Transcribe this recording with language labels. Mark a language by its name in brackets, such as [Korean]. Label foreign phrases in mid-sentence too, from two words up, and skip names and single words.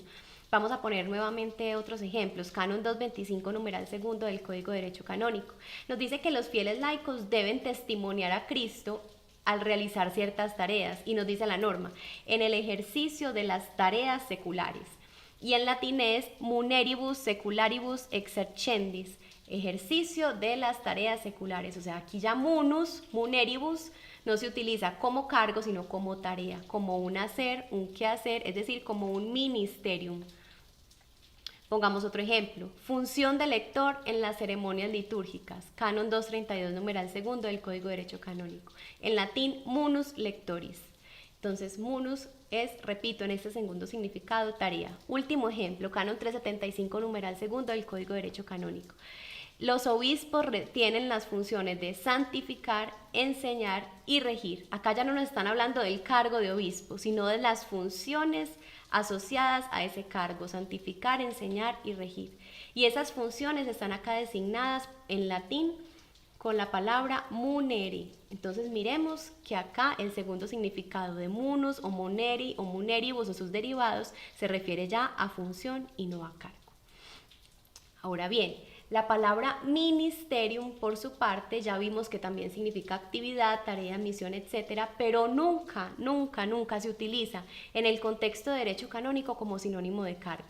[Spanish] Vamos a poner nuevamente otros ejemplos. Canon 225 numeral segundo del Código de Derecho Canónico. Nos dice que los fieles laicos deben testimoniar a Cristo al realizar ciertas tareas, y nos dice la norma, en el ejercicio de las tareas seculares. Y en latín es [Latin] muneribus secularibus exercendis, [Spanish] ejercicio de las tareas seculares. O sea, aquí ya [Latin] munus, muneribus, [Spanish] no se utiliza como cargo, sino como tarea, como un hacer, un quehacer, es decir, como un ministerium. Pongamos otro ejemplo, función de lector en las ceremonias litúrgicas, canon 232 numeral segundo del Código de Derecho Canónico. En latín, [Latin] munus lectoris. [Spanish] Entonces, munus es, repito, en este segundo significado, tarea. Último ejemplo, canon 375 numeral segundo del Código de Derecho Canónico. Los obispos tienen las funciones de santificar, enseñar y regir. Acá ya no nos están hablando del cargo de obispo, sino de las funciones asociadas a ese cargo: santificar, enseñar y regir. Y esas funciones están acá designadas en latín con la palabra muneri. Entonces miremos que acá el segundo significado de munus o moneri o muneribus o sus derivados se refiere ya a función y no a cargo. Ahora bien, la palabra ministerium, por su parte, ya vimos que también significa actividad, tarea, misión, etcétera, pero nunca se utiliza en el contexto de derecho canónico como sinónimo de cargo.